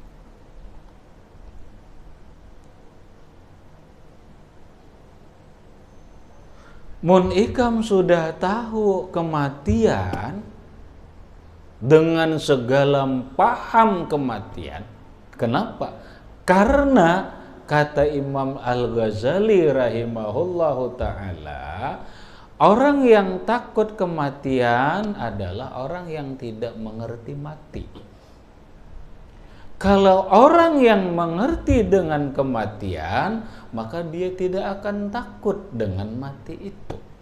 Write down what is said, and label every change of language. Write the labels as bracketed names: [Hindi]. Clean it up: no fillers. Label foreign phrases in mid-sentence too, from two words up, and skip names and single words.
[Banjar] Mun ikam [Indonesian] sudah tahu kematian dengan segala paham kematian. Kenapa? Karena kata Imam Al-Ghazali [Arabic] rahimahullahu ta'ala, [Indonesian] orang yang takut kematian adalah orang yang tidak mengerti mati. Kalau orang yang mengerti dengan kematian, maka dia tidak akan takut dengan mati itu.